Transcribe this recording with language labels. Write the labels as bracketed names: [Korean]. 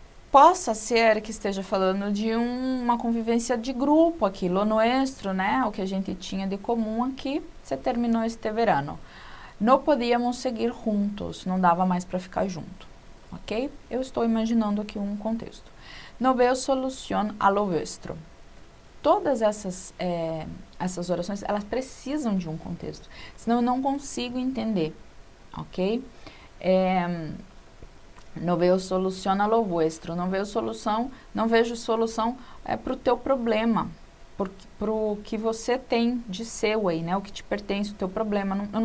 [Portuguese] Possa ser que esteja falando de uma convivência de grupo aqui, [Spanish] lo nuestro, [Portuguese] né? O que a gente tinha de comum aqui, se terminou [Spanish] este verano. [Portuguese] Não podíamos seguir juntos, não dava mais para ficar junto, ok? Eu estou imaginando aqui um contexto. [Spanish] No veo solución a lo vuestro. [Portuguese] Todas essas orações, elas precisam de um contexto, senão eu não consigo entender, ok? Não vejo solução [Spanish] a lo vuestro, [Portuguese] não vejo solução para o teu problema, para o que você tem de seu aí, né? O que te pertence, o teu problema.